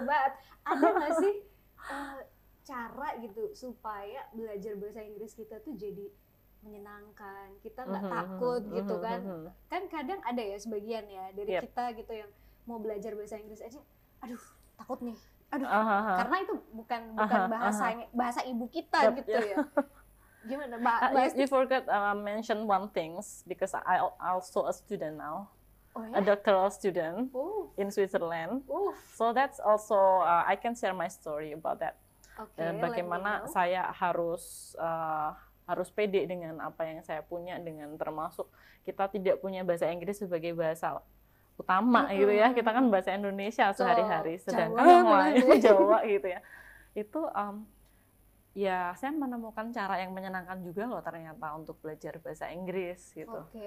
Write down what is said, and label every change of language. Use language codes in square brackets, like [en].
[id] But ada nggak sih cara gitu supaya belajar bahasa Inggris kita tuh jadi menyenangkan, kita nggak takut gitu kan? Kan kadang ada ya sebagian ya dari kita gitu yang mau belajar bahasa Inggris aja, aduh takut nih, karena itu bukan bahasa ibu kita gitu ya. Gimana Mbak? [en] You forgot mention one things because I also a student now. Oh, yeah? A doctoral student in Switzerland. So that's also I can share my story about that. Okay, [id] bagaimana saya harus pede dengan apa yang saya punya, dengan termasuk kita tidak punya bahasa Inggris sebagai bahasa utama gitu ya. Kita kan bahasa Indonesia sehari-hari, sedangkan yang lain Jawa gitu ya. Itu ya saya menemukan cara yang menyenangkan juga loh ternyata untuk belajar bahasa Inggris gitu.